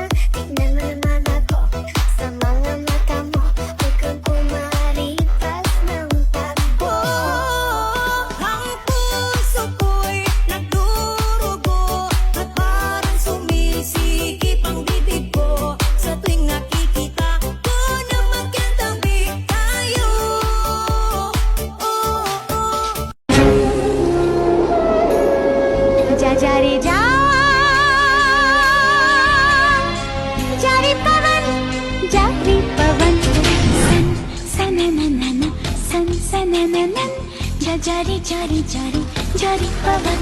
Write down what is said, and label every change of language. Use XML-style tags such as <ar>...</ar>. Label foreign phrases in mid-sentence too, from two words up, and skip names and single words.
<tl>Tignan mo naman ako sa mga mata mo, huwag kang kumaripas ng takbo. Ang puso ko'y nagdurugo at parang sumisikip ang bibig ko sa tuwing nakikita ko na magkatabi tayo.</tl> <hi>जा जा रे जा, जा रे पवन, जा रे पवन। सन सनननन, सन सनननन, जा जा रे जा रे जा रे, जा रे पवन।</hi>